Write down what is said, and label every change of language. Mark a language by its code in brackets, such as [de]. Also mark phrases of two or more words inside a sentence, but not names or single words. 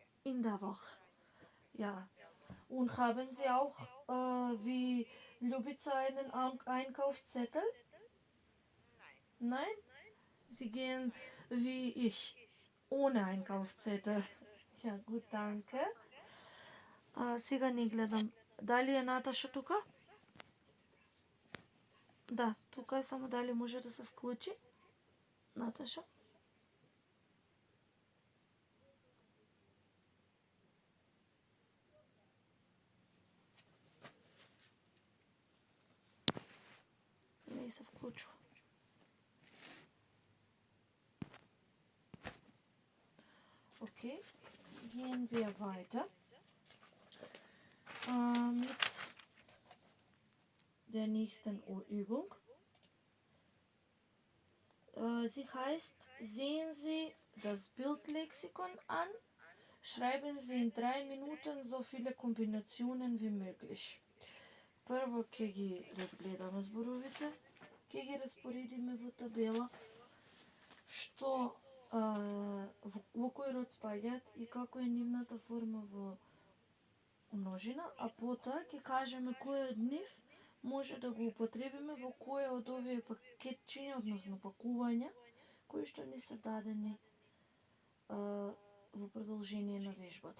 [de] In der Woche. Ja. Und haben Sie auch wie Ljubica einen Einkaufszettel? Nein. Nein? Sie gehen wie ich, ohne Einkaufszettel. Ja, gut, danke. [mk] Сега не гледам. Дали е Наташа тука? Да, тука е, само дали може да се вклучи? Наташа? Не се вклучва. [de] Okay, gehen wir weiter mit der nächsten Übung. Sie heißt, sehen Sie das Bildlexikon an, schreiben Sie in 3 Minuten so viele Kombinationen wie möglich. [mk] Прво ќе ги разгледаме зборовите, ќе ги распоредиме во табела, што во кој род спаѓаат и како е нивната форма во множина, а потоа ќе кажеме кој од нив може да го употребиме во кој од овие пакетчиња, односно пакувања, кои што ни се дадени во продолжение на вежбата.